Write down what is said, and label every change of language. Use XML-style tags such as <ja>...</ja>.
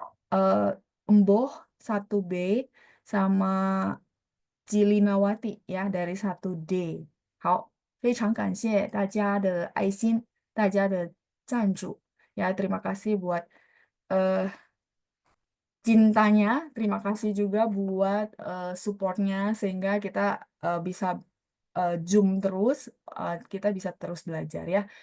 <id>eh Emboh 1B sama Cilinawati ya dari 1D.</id> <zh>好，非常感谢大家的爱心，大家的赞助。</zh> <id>Ya, terima kasih buat eh cintanya, terima kasih juga buat supportnya sehingga kita bisa Zoom terus, kita bisa terus belajar ya。</id>